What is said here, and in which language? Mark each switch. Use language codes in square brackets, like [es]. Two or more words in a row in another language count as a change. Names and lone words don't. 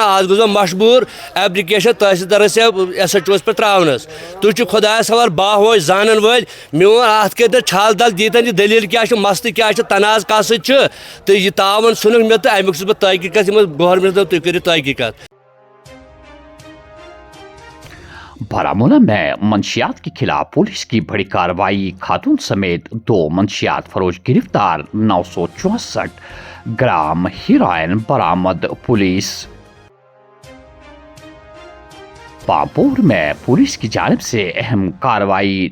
[ks] آز گوٚژھ بہٕ مجبوٗر ایپلِکیشن تحصیلدارس یا ایس ایچ اوس پٮ۪ٹھ ترٛاونس. تُہۍ چھِو خۄدایس حوالہٕ باہوش زانن وٲلۍ. میون اتھ کٔرتو چھل دل, دیٖتن یہِ دٔلیٖل کیٛاہ چھِ, مسلہٕ کیٛاہ چھِ, تنازٕ کتھ سۭتۍ چھُ, تہٕ یہِ تاوَن ژھُنُکھ مےٚ تہٕ امیُک چھُس بہٕ تحقیٖقات یِمن گورمنٹ دوٚپ تُہۍ کٔرِو تحقیٖقات. [ur] بارامولہ میں منشیات کے خلاف پولیس کی بڑی کارروائی. خاتون سمیت 2 منشیات فروش گرفتار. 964 گرام ہیروئن برآمد. پولیس. پامپور میں پولیس کی جانب سے اہم کارروائی.